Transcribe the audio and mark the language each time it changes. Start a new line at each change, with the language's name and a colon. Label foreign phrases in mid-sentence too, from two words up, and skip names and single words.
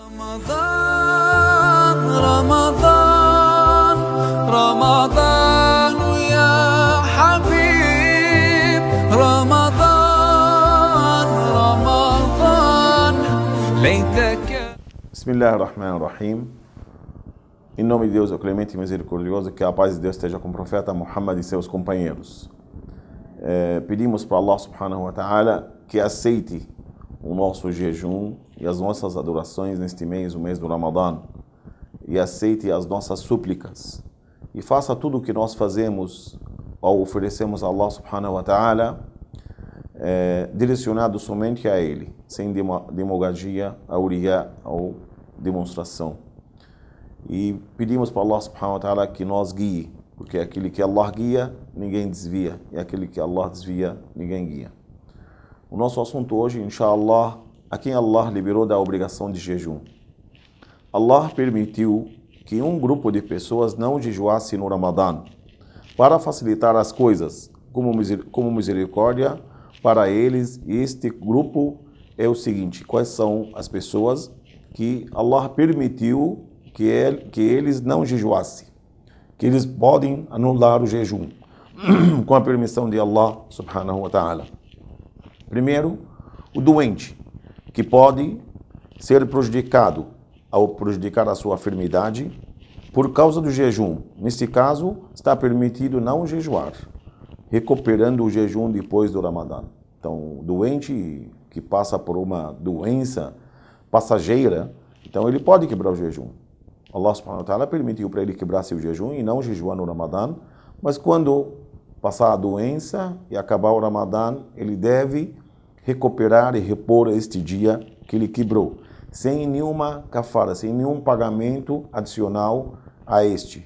Arabic: رمضان رمضان رمضان يا حبيب رمضان رمضان ليتك. Bismillahirrahmanirrahim.
Portuguese: Em nome de Deus, o clemente e misericordioso, que a paz de Deus esteja com o profeta Muhammad e seus companheiros. Pedimos para Allah
Arabic: سبحانه وتعالى
Portuguese: que aceite o nosso jejum e as nossas adorações neste mês, o mês do Ramadã, e aceite as nossas súplicas, e faça tudo o que nós fazemos ou oferecemos a Allah
Arabic: سبحانه وتعالى
Portuguese: direcionado somente a Ele, sem demagogia, auriá ou demonstração. E pedimos para Allah
Arabic: سبحانه وتعالى
Portuguese: que nos guie, porque aquele que Allah guia, ninguém desvia, e aquele que Allah desvia, ninguém guia. O nosso assunto hoje, inshallah, a quem Allah liberou da obrigação de jejum. Allah permitiu que um grupo de pessoas não jejuasse no Ramadã, para facilitar as coisas, como misericórdia para eles. E este grupo é o seguinte: quais são as pessoas que Allah permitiu que eles não jejuassem, que eles podem anular o jejum, com a permissão de Allah
Arabic: سبحانه وتعالى.
Portuguese: Primeiro, o doente, que pode ser prejudicado ao prejudicar a sua enfermidade por causa do jejum. Neste caso, está permitido não jejuar, recuperando o jejum depois do Ramadã. Então, o doente que passa por uma doença passageira, então ele pode quebrar o jejum. Allah
Arabic: سبحانه وتعالى
Portuguese: permitiu para ele quebrar seu jejum e não jejuar no Ramadã, mas quando passar a doença e acabar o Ramadã, ele deve recuperar e repor este dia que ele quebrou, sem nenhuma kafara, sem nenhum pagamento adicional a este.